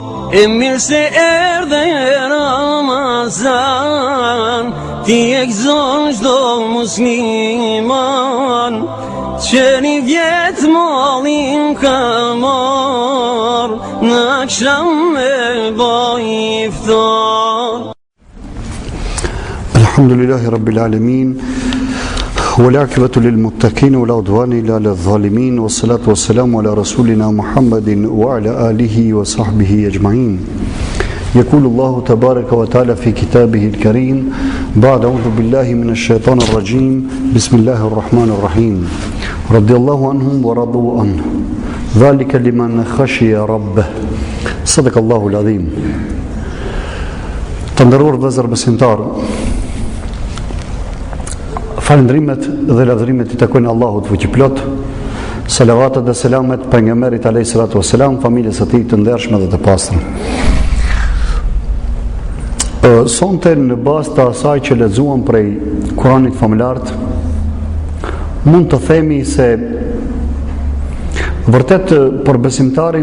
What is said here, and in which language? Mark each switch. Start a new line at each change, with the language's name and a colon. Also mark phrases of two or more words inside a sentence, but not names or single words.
Albanian: E mirë se erdhe Ramazan, ti e gëzon çdo musliman, që një vjetë mollin ka marrë, në akşam me boj iftar.
Arabic: الحمد لله رب العالمين, والعاقبة للمتقين ولا عدوان إلا على الظالمين والصلاة والسلام على رسولنا محمد وعلى آله وصحبه أجمعين. يقول الله تبارك وتعالى في كتابه الكريم بعد أعوذ بالله من الشيطان الرجيم بسم الله الرحمن الرحيم رضي الله عنهم ورضوا عنه ذلك لمن خشي ربه صدق الله العظيم.
Albanian: Të nderuar vëllezër besimtarë, falëndrimet dhe lavdërimet I takojnë Allahut fuqiplot. Salavatet dhe selamet pejgamberit
Arabic: عليه الصلاة والسلام,
Albanian: familjes së tij të ndershme dhe të pastër. Sonte në bazë të asaj që lexuam prej Kuranit famulart, mund të themi se vërtet për besimtarin